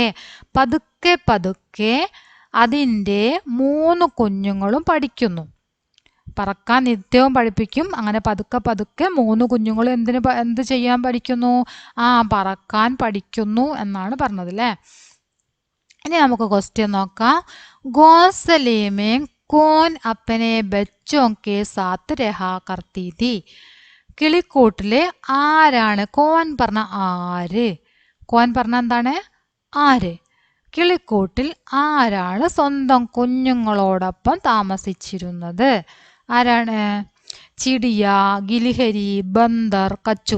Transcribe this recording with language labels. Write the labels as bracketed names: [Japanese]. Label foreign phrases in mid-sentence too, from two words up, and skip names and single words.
[Malayalam] പതുക്കെ പതുക്കെ അതിൻ്റെ 3 കുഞ്ഞുങ്ങളും പഠിക്കുന്നു. പറക്കാൻ നിത്യവും പഠിപ്പിക്കും. അങ്ങനെ പതുക്കെ പതുക്കെ 3 കുഞ്ഞുങ്ങളും എന്ത് ചെയ്യാൻ പഠിക്കുന്നു? പറക്കാൻ പഠിക്കുന്നു എന്നാണ് പറഞ്ഞത് അല്ലേ? ഇനി നമുക്ക് ക്വസ്റ്റ്യൻ നോക്കാം. [Hindi] घोंसले में कौन अपने बच्चों के साथ रहा करती थी. [Malayalam] കിളിക്കൂട്ടിലെ ആരാണ്? കോൻ പറഞ്ഞ ആര്? കോൻ പറഞ്ഞ എന്താണ്? ആര്? കിളിക്കൂട്ടിൽ ആരാണ് സ്വന്തം കുഞ്ഞുങ്ങളോടൊപ്പം താമസിച്ചിരുന്നത്? [Hindi] ആരാണ്? चिड़िया, गिलहरी, बंदर, कछुआ.